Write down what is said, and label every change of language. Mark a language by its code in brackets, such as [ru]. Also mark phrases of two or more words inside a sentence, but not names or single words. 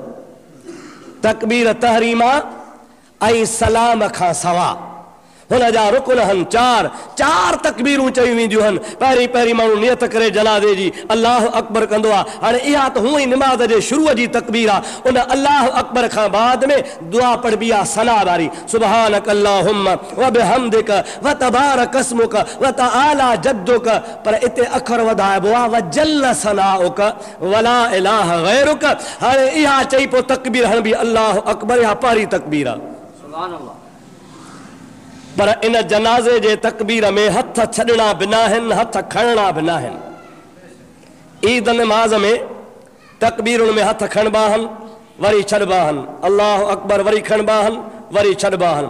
[sd] तकबीर तहरीमा ऐं सलाम खां सवा हुनजा रुकन आहिनि 4 तकबीरूं चई वेंदियूं आहिनि। पहिरीं पहिरीं माण्हू नियत करे जनाज़े जी [ar] الله أكبر [sd] कंदो आहे। हाणे इहा त हूअं ई निमाज़ जे शुरूअ जी तकबीर आहे। उन [ar] الله أكبر [sd] खां बाद में दुआ पढ़बी आहे सना वारी, [ar] سبحانك اللهم وبحمدك وتبارك اسمك وتعالى جدك. [sd] पर इते अखर वधाइबो आहे [ar] وجل ثناؤك ولا إله غيرك. [sd] हाणे इहा चई पोइ तकबीर हणबी [ar] الله أكبر, [sd] इहा पहिरीं तकबीर आहे। [ar] سبحان الله. [sd] पर इन जनाज़े जे तकबीर में हथ छॾणा बि न आहिनि, हथ खणणा बि न आहिनि। ईद नमाज़ में तकबीरुनि में हथ खणबा आहिनि, वरी छॾबा आहिनि, [ar] الله أكبر [sd] वरी खणबा आहिनि, वरी छॾबा आहिनि।